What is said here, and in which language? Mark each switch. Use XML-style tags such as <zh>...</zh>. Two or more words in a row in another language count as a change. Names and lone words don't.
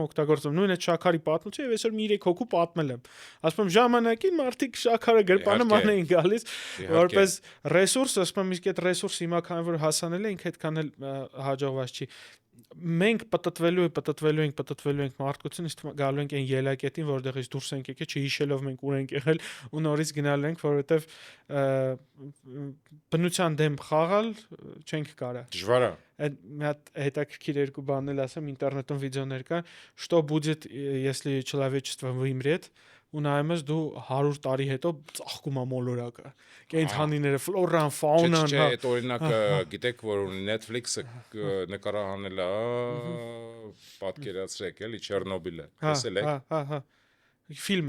<hy>օգտագործում։ Նույն այդ շաքարի պատմությունը եւ այսօր մի 3 հոգու պատմել եմ։ Ասում եմ ժամանակին մարդիկ շաքարը գրպանը ման էին գալիս որպես ռեսուրս, ասում եմ իսկ այդ ռեսուրսը հիմա քան որ հասանել է ինքը այդքան էլ հաջողված չի։ Մենք պատտվելու ենք մարդկությունից գալու ենք այն ելակետին, որտեղից դուրս ենք եկել, չհիշելով մենք ուր ենք եղել ու նորից գնալու ենք, որովհետև բնության դեմ խաղալ չենք կարա։ Դժվար է։ Այդ մի հատ հետաքրքիր երկու բան էլ ասեմ, ինտերնետում վիդեոներ կան,</hy> <ru>что будет, если человечество вымрет,</ru> <hy>ու նայում ես դու 100 տարի հետո ծաղկում է մոլորակը։ Կենդանիները, ֆլորան, ֆաունան, հա։ Այդ օրինակը գիտեք, որ Netflix-ը նկարահանել է, պատկերացրեք, էլի Չեռնոբիլը։ Տեսել եք։ Հա։ Ֆիլմը։</hy>